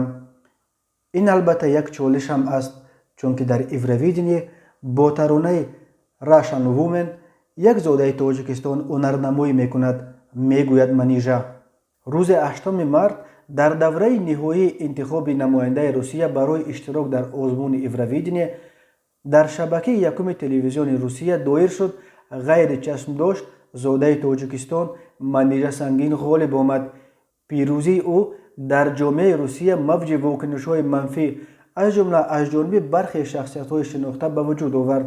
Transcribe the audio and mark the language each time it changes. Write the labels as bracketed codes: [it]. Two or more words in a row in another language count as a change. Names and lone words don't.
[tg] ин албатта як чолишам аст, чунки дар Евровидение бо таронаи Russian Women як зодаи Тоҷикистон ҳунарнамоӣ мекунад, мегӯяд Манижа. рӯзи 8 март дар давраи ниҳоии интихоби намояндаи Русия барои иштирок дар озмуни Евровидение [fa] در شبکه یکم تلویزیون روسیه دایر شد غیر چشم داشت زاده تاجیکستان منیژه سنگین غالب آمد. پیروزی او در جامعه روسیه موج واکنش‌های منفی از جمله از جانب برخی شخصیت‌های شناخته به وجود آورد.